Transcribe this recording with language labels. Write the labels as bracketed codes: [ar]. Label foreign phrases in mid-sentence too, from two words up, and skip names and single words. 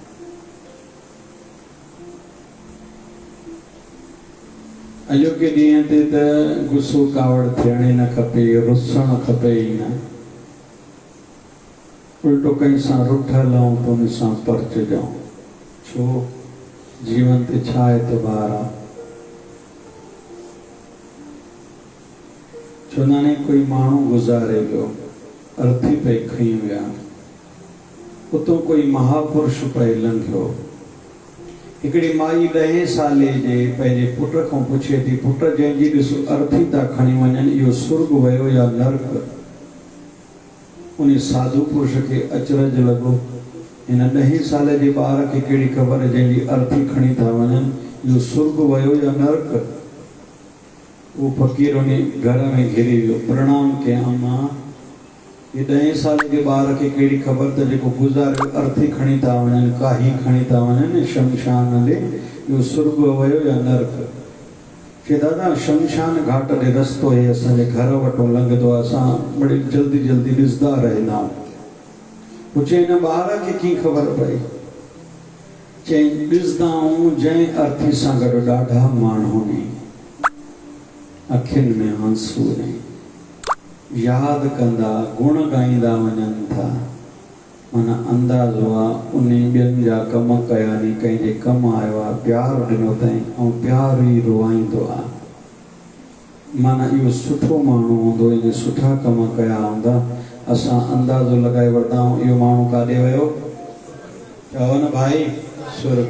[sd] अॼोके ॾींहं ते त गुस्सो कावड़ थियण ई न खपे, रुसणु खपे ई न। उल्टो कंहिं सां रुठल ऐं त उन सां परचजऊं। छो? जीवन ते छा एतबार आहे? चवंदा आहिनि कोई माण्हू गुज़ारे वियो, अर्थी पे खई विया, उतो कोई महापुरुष पे लंघियो। हिकिड़ी माई 10 साले जे पंहिंजे पुट खां पुछे थी, पुट जंहिंजी ॾिसो अर्थी था खणी वञनि, इहो सुर्ग वियो या नर्क? उन साधु पुरुष खे अचरज लॻो। हिन 10 साल जे ॿार खे कहिड़ी ख़बर जंहिंजी अर्थी खणी था वञनि, इहो सुर्ग वियो या नर्क? वो फ़कीर उन घर में घिरी वियो, प्रणाम कयां। मां ये 10 साल के ॿार खे कहिड़ी ख़बर त जेको गुज़ारे अर्थी खणी था वञनि, काही खणी था वञनि शमशान ॾे, इहो सुर्ग वियो या नर्क? चए दादा शमशान घाट ॾे रस्तो हे असांजे घर वटो लंघंदो आहे, असां बड़ी जल्दी जल्दी ॾिसंदा रहंदा आहियूं। पुछे हिन ॿार खे कीअं ख़बर पई? चई ॾिसंदा आहियूं जंहिं अर्थी सां गॾु ॾाढा माण्हू नी, अखियुनि में आंसू नहीं, याद कंदा, गुण गाईंदा वञनि था, माना अंदाज़ हुआ उन ॿियनि जा कम कया नी कंहिंजे कम आयो आहे प्यार ॾिनो अथई ऐं प्यार ई रुआईंदो आहे। माना इहो सुठो माण्हू हूंदो इन सुठा कम कया हूंदा असां अंदाज़ो लॻाए वठंदा आहियूं इहो माण्हू काॾे वियो चओ न भाई स्वर्ग।